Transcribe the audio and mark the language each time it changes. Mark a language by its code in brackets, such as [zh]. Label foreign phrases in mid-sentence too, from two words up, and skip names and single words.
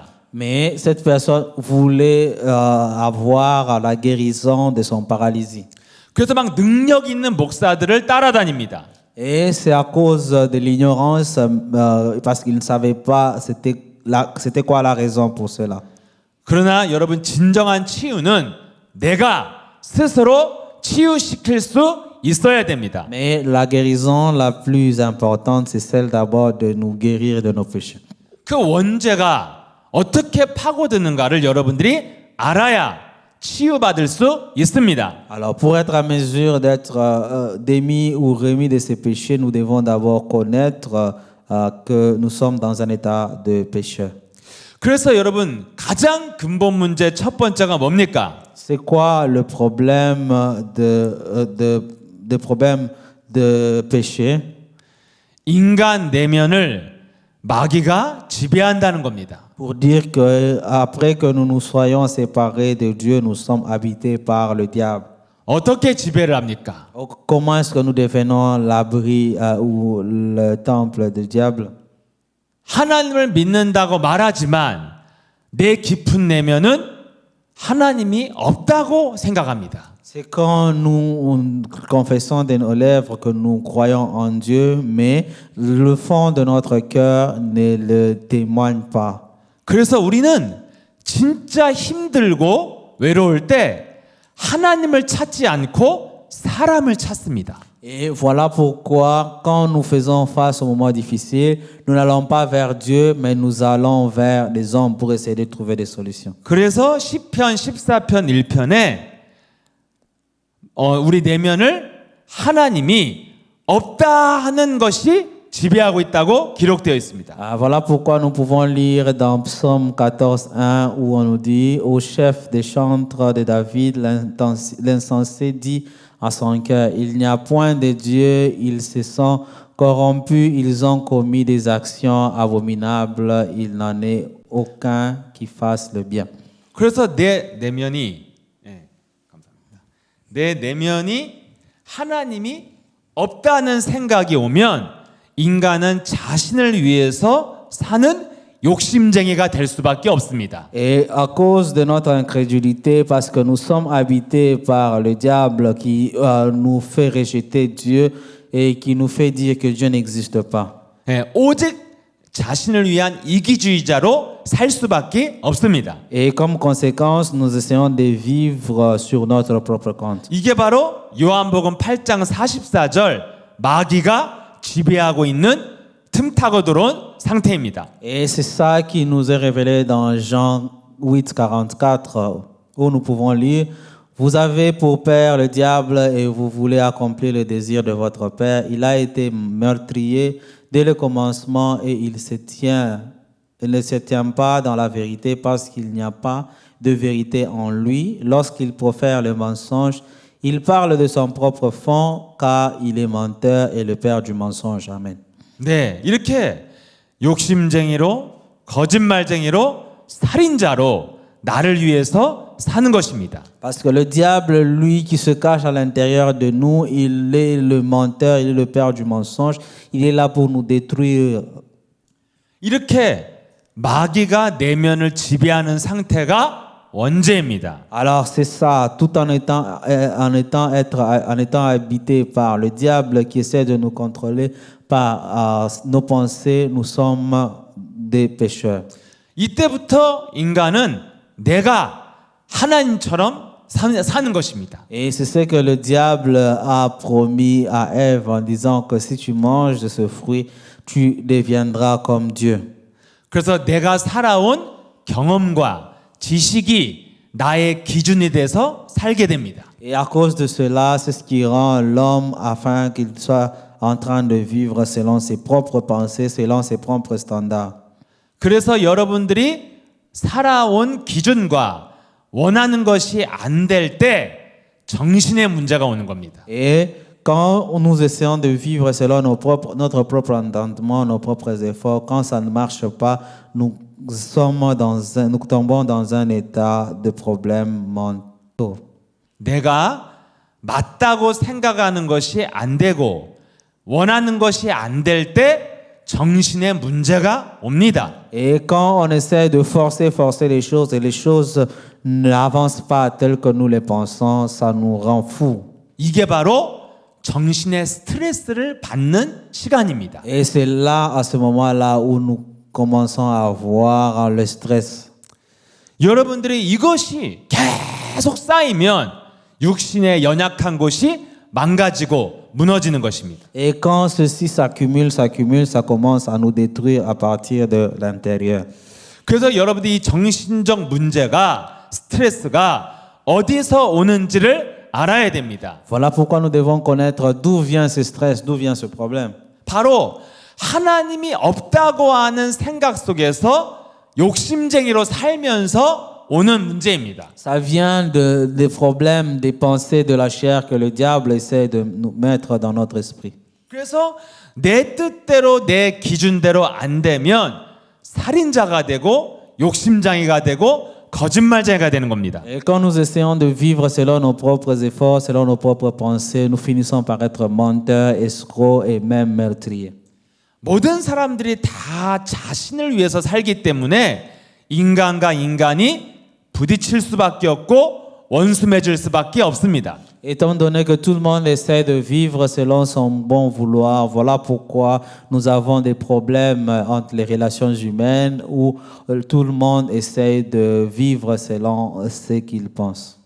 [fr] Mais cette personne voulait avoir la guérison de son paralysie. [ko] 그래서 막 능력 있는 목사들을 따라다닙니다. [fr] Et c'est à cause de l'ignorance, parce qu'ils ne savaient pas c'était quoi la raison pour cela. [ko] 그러나 여러분 진정한 치유는 내가 스스로 치유시킬 수 있어야 됩니다. [fr] Mais la guérison la plus importante, c'est celle d'abord de nous guérir de nos péchés. [ko] 그 원죄가 어떻게 파고드는가를 여러분들이 알아야 치유받을 수 있습니다. [fr] Alors, pour être à mesure d'être démis ou remis de ces péchés, nous devons d'abord connaître que nous sommes dans un état de pécheur. [ko] 그래서 여러분 가장 근본 문제 첫 번째가 뭡니까? [fr] C'est quoi le problème de péché? [ko] 인간 내면을 마귀가 지배한다는 겁니다. [fr] Pour dire que après que nous nous soyons séparés de Dieu, nous sommes habités par le diable. [ko] 어떻게 지배를 합니까? [fr] Comment est-ce que nous devenons l'abri ou le temple du diable? [ko] 하나님을 믿는다고 말하지만 내 깊은 내면은 하나님이 없다고 생각합니다. [fr] C'est quand nous confessons de nos lèvres que nous croyons en Dieu, mais le fond de notre cœur ne le témoigne pas. [ko] 그래서 우리는 진짜 힘들고 외로울 때 하나님을 찾지 않고 사람을 찾습니다. [fr] Et voilà pourquoi, quand nous faisons face aux moments difficiles, nous n'allons pas vers Dieu, mais nous allons vers les hommes pour essayer de trouver des solutions. [ko] 그래서 시편 14편 1편에 우리 내면을 하나님이 없다 하는 것이 지배하고 있다고 기록되어 있습니다. [fr] Voilà pourquoi nous pouvons lire dans Psaume 14:1 où on nous dit: Au chef des chantres de David, l'insensé dit à son cœur: Il n'y a point de Dieu, ils se sont corrompus, ils ont commis des actions abominables, il n'en est aucun qui fasse le bien. [ko] 그래서 내 내면이 감사합니다. 내 내면이 하나님이 없다는 생각이 오면 인간은 자신을 위해서 사는 욕심쟁이가 될 수밖에 없습니다. [fr] Et à cause de notre incrédulité, parce que nous sommes habités par le diable qui nous fait rejeter Dieu et qui nous fait dire que Dieu n'existe pas. [ko] 오직 자신을 위한 이기주의자로 살 수밖에 없습니다. [fr] Et comme conséquence, nous essayons de vivre sur notre propre compte. [ko] 이게 바로 요한복음 8장 44절 마귀가 지배하고 있는 틈타고 들어온 상태입니다. [fr] Et c'est ça qui nous est révélé dans Jean 8:44 où nous pouvons lire: Vous avez pour père le diable et vous voulez accomplir le désir de votre père. Il a été meurtrier dès le commencement et il ne se tient pas dans la vérité parce qu'il n'y a pas de vérité en lui. Lorsqu'il profère le mensonge, il parle de son propre fond car il est menteur et le père du mensonge. Amen. [ko] 네, 이렇게 욕심쟁이로 거짓말쟁이로 살인자로 나를 위해서 사는 것입니다. [fr] Parce que le diable, lui, qui se cache à l'intérieur de nous, il est le menteur, il est le père du mensonge. Il est là pour nous détruire. [ko] 이렇게 마귀가 내면을 지배하는 상태가 원죄입니다. [fr] Alors c'est ça, tout en étant habité par le diable qui essaie de nous contrôler par nos pensées, nous sommes des pécheurs. [ko] 이때부터 인간은 내가 하나님처럼 사는 것입니다. [fr] Et c'est ce que le diable a promis à Ève en disant que si tu manges de ce fruit, tu deviendras comme Dieu. [ko] 그래서 내가 살아온 경험과 지식이 나의 기준이 돼서 살게 됩니다. [fr] Et à cause de cela, c'est ce qui rend l'homme afin qu'il soit en train de vivre selon ses propres pensées, selon ses propres standards. [ko] 그래서 여러분들이 살아온 기준과 원하는 것이 안 될 때 정신의 문제가 오는 겁니다. [fr] Et quand nous essayons de vivre selon notre propre entendement, nos propres efforts, quand ça ne marche pas, nous tombons dans un état de problèmes mentaux. [ko] 내가 맞다고 생각하는 것이 안 되고 원하는 것이 안 될 때 정신의 문제가 옵니다. [fr] Et quand on essaie de forcer les choses et les choses n'avancent pas telles que nous les pensons, ça nous rend fous. [ko] 이게 바로 정신의 스트레스를 받는 시간입니다. [fr] Et c'est là, à ce moment-là, où nous commençons à avoir le stress. [ko] 여러분들이 이것이 계속 쌓이면 육신의 연약한 곳이 망가지고 무너지는 것입니다. [fr] Et quand ceci s'accumule, ça commence à nous détruire à partir de l'intérieur. [ko] 그래서 여러분들이 이 정신적 문제가 스트레스가 어디서 오는지를 알아야 됩니다. [fr] Voilà pourquoi nous devons connaître d'où vient ce stress, d'où vient ce problème. [ko] 바로 하나님이 없다고 하는 생각 속에서 욕심쟁이로 살면서 오는 문제입니다. [fr] Ça vient des problèmes, des pensées de la chair que le diable essaie de nous mettre dans notre esprit. [ko] 그래서 내 뜻대로 내 기준대로 안 되면 살인자가 되고 욕심쟁이가 되고 거짓말쟁이가 되는 겁니다. [fr] Et quand nous essayons de vivre selon nos propres efforts, selon nos propres pensées, nous finissons par être menteurs, escrocs et même meurtriers. [ko] 모든 사람들이 다 자신을 위해서 살기 때문에 인간과 인간이 부딪힐 수밖에 없고 원수 맺을 수밖에 없습니다. [fr] Étant donné que tout le monde essaie de vivre selon son bon vouloir, voilà pourquoi nous avons des problèmes entre les relations humaines où tout le monde essaie de vivre selon ce qu'il pense.